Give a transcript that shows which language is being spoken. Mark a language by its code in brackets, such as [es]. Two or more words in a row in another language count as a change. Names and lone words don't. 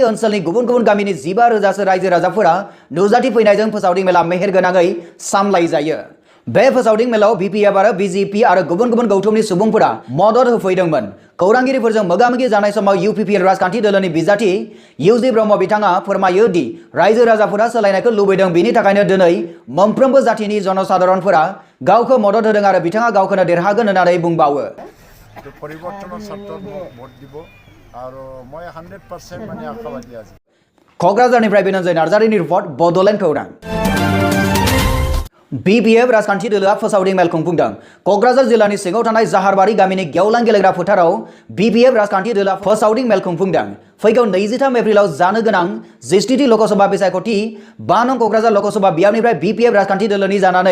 [brx] ओनसोलनि गुबुन गुबुन गामिनि 15,000 रायजो राजाफोरा नुजाथि फैनायजों फोसावदिं मेला मेहेर गोनाङै सामलायजायो बे फोसावदिं मेलाव बिपिएफ आरो बिजेपि आरो गुबुन गुबुन गौथुमनि सुबुंफोरा मदद होफैदोंमोन खौरांगिरिफोरजों मोगा-मोगि जानाय समाव इउपिपिएल राजखान्थि दोलोनि बिजाथि इउजि ब्रह्म बिथाङा फोरमायो दि रायजो राजाफोरा सोलायनायखौ लुबैदों बिनि थाखायनो दिनै मोनफ्रोमबो जाथिनि जनसाधारणफोरा गावखौ मदद होदों आरो बिथाङा गावखौनो देरहागोन होननानै बुंबावो [as] परिवर्तনৰ ক্ষেত্ৰত ভোট দিব আৰু মই 100% মানে আশাবাদী আছো [brx] क'क्राझारनिफ्राय बेनोजय नार्जारिनि रिपर्ट बड'लेण्ड खौरां बिपिएफ राजखान्थि दोलोआ फोसावदिं मेल खुंफुंदों क'क्राझार जिल्लानि सिङाव थानाय जाहारबारि गामिनि गेवलां गेलेग्रा फोथाराव बिपिएफ राजखान्थि दोलोआ फोसावदिं मेल खुंफुंदों फैगौ 23 एप्रिलाव जानो गोनां 17 लकसभा बिसायख'थि 5 नं क'क्राझार लकसभा बियाबनिफ्राय बिपिएफ राजखान्थि दोलोनि जानानै